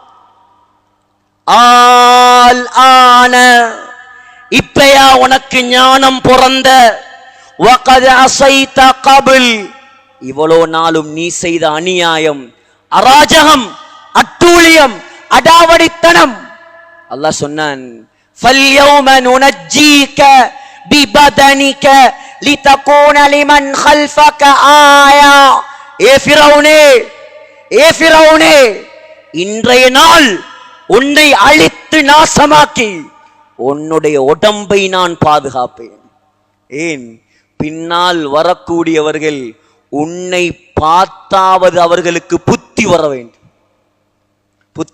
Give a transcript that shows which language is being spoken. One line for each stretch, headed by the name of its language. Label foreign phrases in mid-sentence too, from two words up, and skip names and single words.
Tamil: ஆன இப்பயா உனக்கு ஞானம் பிறந்த,
Arabic: وقد عصيت قبل,
Tamil: இவ்வளோ நாளும் நீ செய்த அநியாயம், அராஜகம், அட்டூழியம், அடாவடித்தனம். அல்லாஹ் சொன்னான்,
Arabic: فَالْيَوْمَ نُنَجِّيكَ بِبَدَنِكَ لِتَكُونَ لِمَنْ خَلْفَكَ آيَةً.
Tamil: ஏ ஃபிரௌனே, இன்றைய நாள் உன்னை அழித்து நாசமாக்கி உன்னுடைய உடம்பை நான் பாதுகாப்பேன். ஏன்? பின்னால் வரக்கூடியவர்கள் உன்னை பார்த்தாவது அவர்களுக்கு புத்தி வர வேண்டும்.